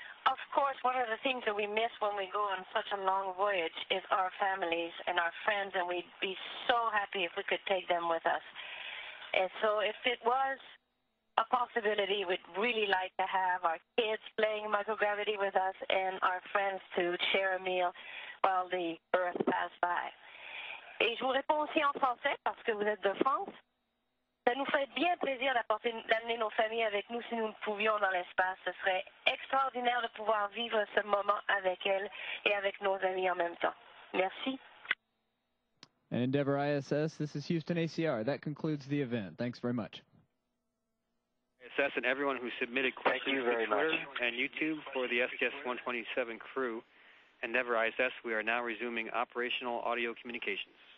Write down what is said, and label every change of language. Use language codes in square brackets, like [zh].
[en] Of course, one of the things that we miss when we go on such a long voyage is our families and our friends, and we'd be so happy if we could take them with us. And so if it was a possibility, we'd really like to have our kids playing microgravity with us and our friends to share a meal while the Earth passed by. [fr] Et je vous réponds aussi en français parce que vous êtes de France. Ça nous ferait bien plaisir d'amener nos familles avec nous si nous le pouvions dans l'espace. Ce serait extraordinaire de pouvoir vivre ce moment avec elles et avec nos amis en même temps. Merci. [en] And Endeavour ISS, this is Houston ACR. That concludes the event. Thanks very much. ISS and everyone who submitted questions to Twitter and YouTube for the STS-127 crew. Endeavour ISS, we are now resuming operational audio communications.